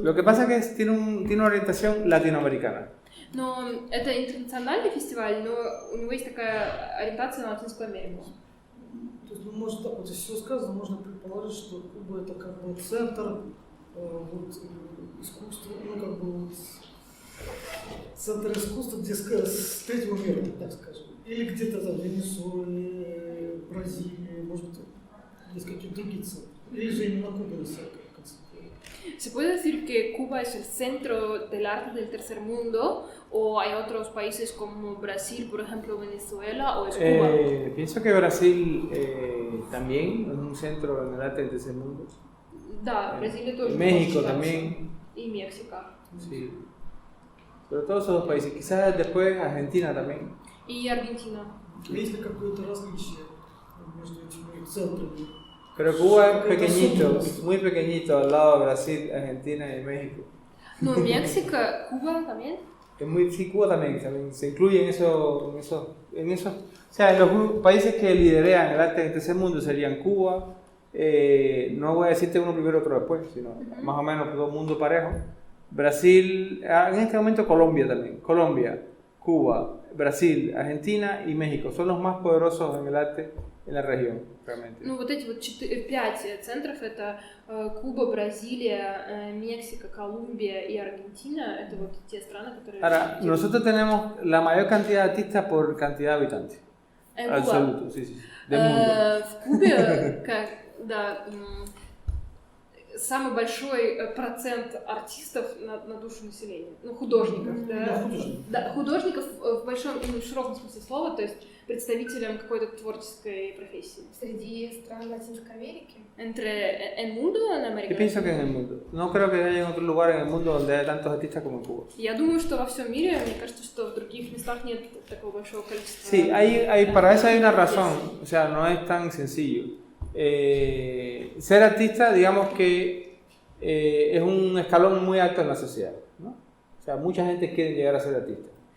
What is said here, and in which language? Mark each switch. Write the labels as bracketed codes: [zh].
[es] Lo que pasa es que tiene una orientación latinoamericana. [ru] Но это интернациональный фестиваль, но у него есть такая ориентация на Латинскую Америку. То есть, ну, может так вот, если все сказано, можно предположить, что Куба это как бы центр вот, искусства, ну как бы вот, центр искусства, где с третьего мира, так скажем. Или где-то там в Венесуэле, Бразилии, может быть, есть какие-то другие центры. Или же именно Куба [es] es el concepto. ¿Se puede decir que Cuba es el centro del arte del tercer mundo o hay otros países como Brasil, por ejemplo, Venezuela o es Cuba? Pienso que Brasil también es un centro en el arte del tercer mundo. [ru] Да, Бразилия тоже. [es] México también. [ru] И Мексика. [es] Sí. Sobre todo esos dos países. Quizás después Argentina también. [ru] И Аргентина. Есть ли какое-то различие между этими центрами? [es] Pero Cuba es pequeñito, muy pequeñito al lado de Brasil, Argentina y México. [ru] Ну, Мексика, [es] Cuba también. Sí, Cuba también se incluye en eso. O sea, los países que lideran el arte del tercer mundo serían Cuba, no voy a decirte uno primero otro después, sino más o menos todo el mundo parejo. Brasil, en este momento Colombia también. Colombia, Cuba, Brasil, Argentina y México son los más poderosos en el arte en la región, realmente. Ну, вот эти вот 5 центров, это Куба, Бразилия, Мексика, Колумбия и Аргентина, это вот те страны, которые... Ahora, nosotros tenemos la mayor cantidad de artistas por cantidad de habitantes. Absoluto, sí, del mundo. [ru] В Кубе, да, самый большой процент артистов на душу населения, ну, художников, да, художников в большом и в широком смысле слова, то есть представителям какой-то творческой профессии. Среди стран Латинской Америки? [es] Entre el mundo o en América? Yo pienso que en el mundo. No creo que haya otro lugar en el mundo donde haya tantos artistas como en Cuba. [ru] Я думаю, что во всем мире, мне кажется, что в других местах нет такого большого количества. [es] Sí, para eso hay una razón, o sea, no es tan sencillo. Ser artista, digamos que es un escalón muy alto en la sociedad, ¿no? O sea, mucha gente quiere llegar a ser artista.